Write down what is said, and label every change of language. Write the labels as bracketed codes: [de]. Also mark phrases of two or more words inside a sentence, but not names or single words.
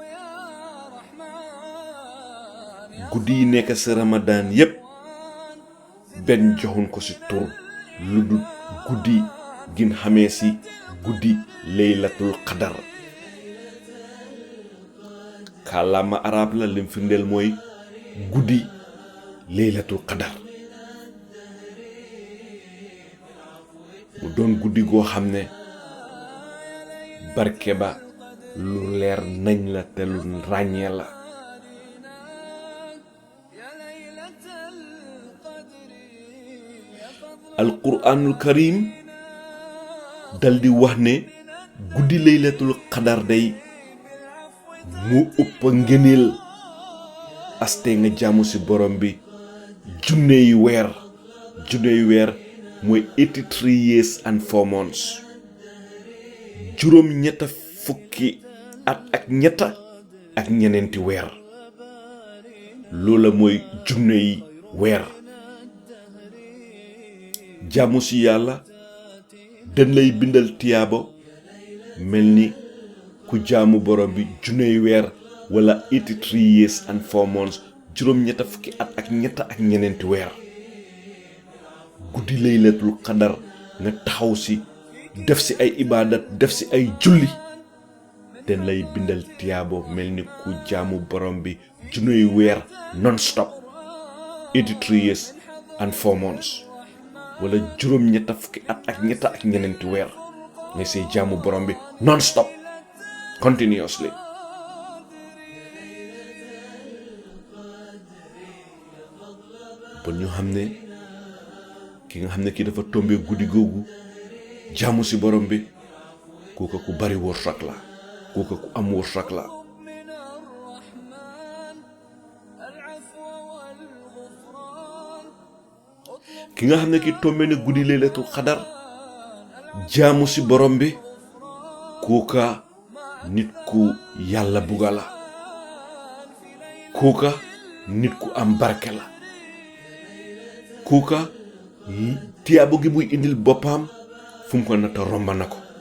[wo] guddi yi nekk ci ramadan yépp benn joxuñ ko ci tur lu dul guddi gin xamee ci guddi [ar] ليلة القدر [wo] kàllaama arab la lim firndeel mooy guddi [ar] ليلة القدر [wo] mu doon guddi goo xam ne barke ba lu leer nañ la te lu ràññee la [ar] يا ليلة القدر يا فضل القرآن الكريم [wo] dal di wax ne guddi [ar] ليلة القدر [wo] day moo ëpp ngëneel aste nga jaamu ci borom bi junney weer mooy [en] 83 years and 4 months [wo] juróom ñetta fukki at ak ñetta ak ñeneenti weer loola mooy junney weer jaamu ci yàlla dañ lay bindal tiyaabo mel ni ku jaamu borom bi junney weer wala [en] 83 years and 4 months [wo] juróom ñetta fukki at ak ñetta ak ñeneenti weer guddi [ar] ليلة القدر [wo] nga taxaw ci def ci ay ibadat def ci ay julli dañ lay bindal tiyaabo mel ni ku jaamu borom bi junney weer [en] non stop 83 years and 4 months [wo] wala juróom ñetta fukki at ak ñetta ak ñeneenti weer nga say jaamu borom bi [en] non stop continuously [wo] bon ñu xam ne ki nga xam ne kii dafa tombé guddi googu jaamu ci borom bi kooka ku bari wërsëg la kooka ku am wërsëg la [ar] من الرحمن العفو والغفران [wo] ki nga xam ne kii tombé ne guddi [ar] ليلة القدر [wo] jaamu ci borom bi kooka nit ku yàlla buga la kooka nit ku am barke la kooka tiyaabo gi muy indil boppam fu mu ko nata romba na ko